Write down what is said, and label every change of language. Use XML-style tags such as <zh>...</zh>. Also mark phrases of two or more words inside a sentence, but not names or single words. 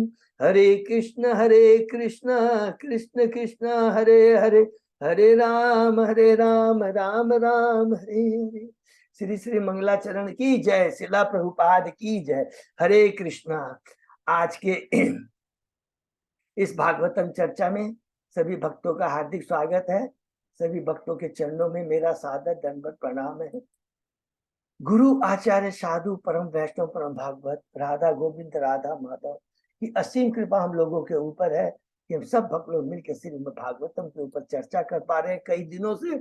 <hi>हरे कृष्ण कृष्ण कृष्ण हरे हरे हरे राम राम राम हरे हरे। श्री श्री मंगलाचरण की जय। शिला प्रभुपाद की जय। हरे कृष्णा। आज के इस भागवतम चर्चा में सभी भक्तों का हार्दिक स्वागत है। सभी भक्तों के चरणों में मेरा सादर दंडवत प्रणाम है। गुरु आचार्य साधु परम वैष्णव परम भागवत राधा गोविंद राधा माधव की असीम कृपा हम लोगों के ऊपर है कि हम सब भक्त लोग मिलकर श्रीमद् भागवतम के ऊपर चर्चा कर पा रहे हैं कई दिनों से।</hi>